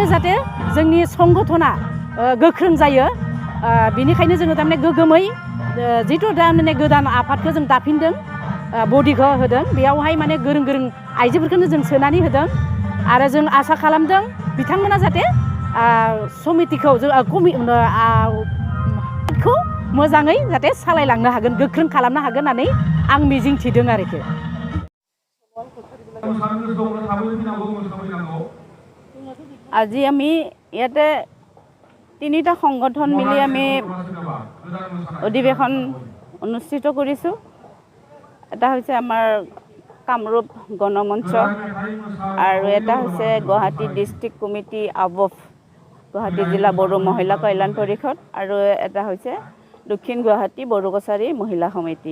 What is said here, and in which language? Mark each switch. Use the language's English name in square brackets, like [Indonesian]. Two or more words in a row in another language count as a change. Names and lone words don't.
[Bodo] जाहाथे जोंनि संगठना गोख्रों जायो बिनिखायनो जोङो थारमाने गोगोमै जिथु थारमाने गोदान आफादखौ जों दाफिनदों बडिखौ होदों बेयावहाय माने गोरों गोरों आइजोफोरखौनो जों सोनानै होदों आरो जों आसा खालामदों बिथांमोना जाहाथे समितिखौ जों खौ मोजाङै जाहाथे सालायलांनो हागोन गोख्रों खालामनो हागोन होननानै आं मिजिंथिदों आरोखि। [Assamese] আজি আমি ইয়াতে তিনিটা সংগঠন মিলি আমি অধিৱেশন অনুষ্ঠিত কৰিছোঁ। এটা হৈছে আমাৰ কামৰূপ গণমঞ্চ আৰু এটা হৈছে গুৱাহাটী [English] District Committee of [Assamese] গুৱাহাটী জিলা বড়ো মহিলা কল্যাণ পৰিষদ আৰু এটা হৈছে দক্ষিণ গুৱাহাটী বড়ো কছাৰী মহিলা সমিতি।